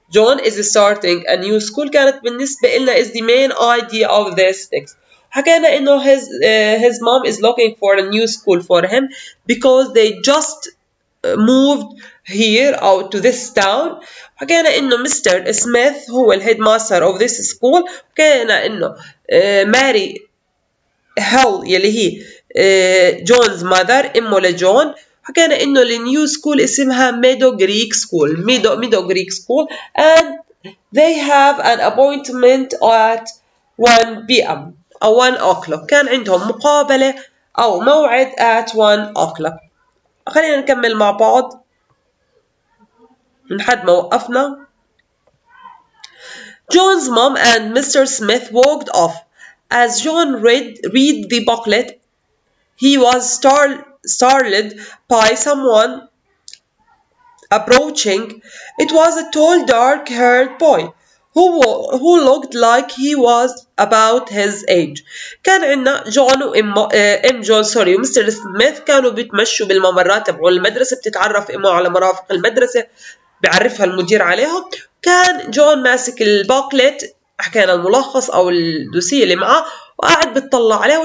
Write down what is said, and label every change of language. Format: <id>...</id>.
<en>John is starting a new school</en> <ar>كانت بالنسبة لنا</ar> <en>is the main idea of this text.</en> <ar>حكينا انه</ar> <en>his mom is looking for a new school for him because they just moved here out to this town.</en> <ar>حكينا انه مستر سميث هو الهيد ماستر</ar> <en>of this school.</en> <ar>حكينا انه ماري هيل يلي هي جونز ماذر امه لجون. حكينا انه النيو سكول اسمها ميدو جريك سكول.</ar> <en>Meadow Creek School and they have an appointment at 1 p.m. او 1 o'clock.</en> <ar>كان عندهم مقابلة او موعد</ar> <en>at 1 o'clock.</en> <ar>خلينا نكمل مع بعض لحد ما وقفنا.</ar> <en>John's mom and Mr. Smith walked off. As John read the booklet, he was startled by someone approaching. It was a tall, dark-haired boy who looked like he was about his age.</en> <ar>كان عندنا جون وام جون ومستر سميث كانوا بيتمشوا بالممرات تبعون المدرسة. بتتعرف امه على مرافق المدرسة، بيعرفها المدير عليها. كان جون ماسك البوكلت، حكينا الملخص او الدوسية اللي معاه، وقاعد بتطلع عليه.</ar>